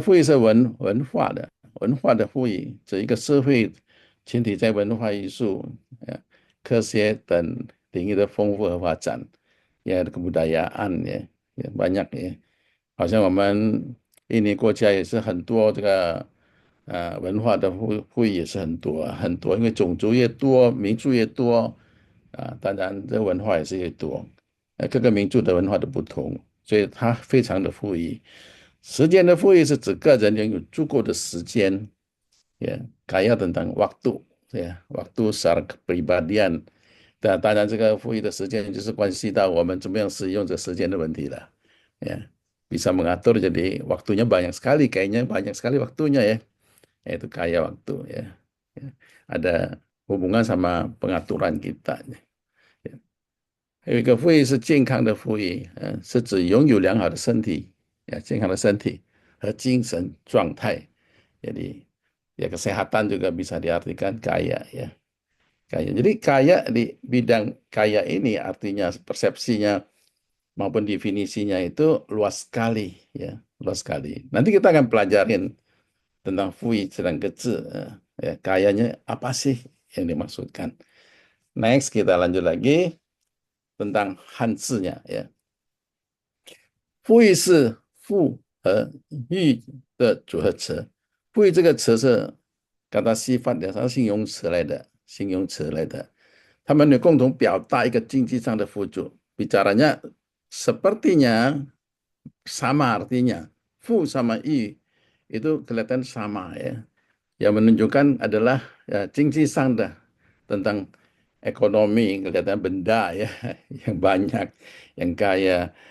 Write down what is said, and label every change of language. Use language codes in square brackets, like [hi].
[zh] 接下来的富裕是文化的指一个社会群体在文化艺术、科学等领域的丰富和发展， [id] ya kebudayaan ya banyak ya， [zh] 好像我们印尼国家也是很多这个文化的富裕也是很多，因为种族越多，民族越多当然这文化也是越多，各个民族的文化都不同，所以它非常的富裕。时间的富裕是指个人拥有足够的时间， [id] kaya tentang waktu，waktu secara kepribadian。 [zh] 当然，这个富裕的时间就是关系到我们怎么样使用这时间的问题了。 [id] Ya, bisa mengatur jadi waktunya banyak sekali, kayaknya banyak sekali waktunya ya. Itu kaya waktu ya. Ya. Ada hubungan sama pengaturan kita. Ya. [zh] 还有一个富裕是健康的富裕，是指拥有良好的身体，健康的身体和精神状态。 [id] Jadi ya kesehatan juga bisa diartikan kaya ya. Kaya. Jadi kaya di bidang kaya ini artinya persepsinya maupun definisinya itu luas sekali ya, luas sekali. Nanti kita akan pelajarin tentang fui sedang kecil ya, kayanya apa sih yang dimaksudkan. Next kita lanjut lagi tentang Hanzi-nya ya. [zh] 富裕是富和裕的组合词。富裕这个词是 kata sifat 的，它是形容词来的，形容词来的。他们有共同表达一个经济上的富足。 [id] Bicaranya sepertinya sama artinya. Fu sama i itu kelihatan sama ya. Yang menunjukkan adalah ya, [zh] 经济上的 [id] tentang ekonomi, kelihatan benda ya yang banyak, yang kaya.